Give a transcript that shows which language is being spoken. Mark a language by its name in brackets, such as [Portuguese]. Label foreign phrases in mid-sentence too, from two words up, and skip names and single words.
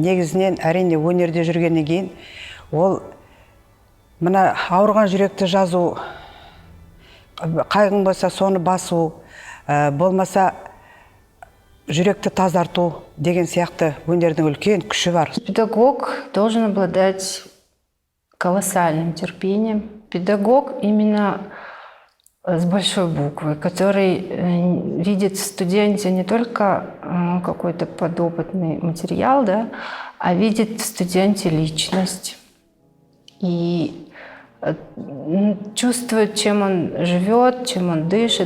[Kazakh] Негізінен әрине өнерде жүргеннен кейін ол мына ауырған жүректі жазу, қайғың болса соны басу, болмаса жүректі тазарту деген сияқты өнердің үлкен күші бар. [Russian] Педагог должен обладать колоссальным терпением. Педагог именно с большой буквы, который видит в студенте не только какой-то подопытный материал, да, а видит в студенте личность и чувствует, чем он живет, чем он дышит.